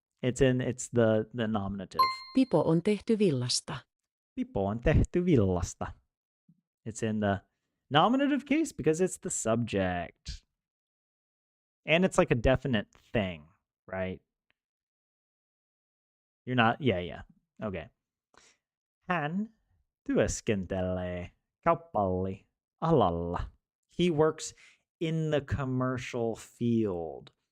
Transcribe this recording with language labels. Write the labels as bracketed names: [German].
[English] It's the nominative. [Finnish] Pipo on tehty villasta. Pipo on tehty villasta. [English] It's in the nominative case because it's the subject. And it's like a definite thing, right? You're not, yeah. Okay. [Finnish] Hän työskentelee kaupalli alalla. [English] He works in the commercial field.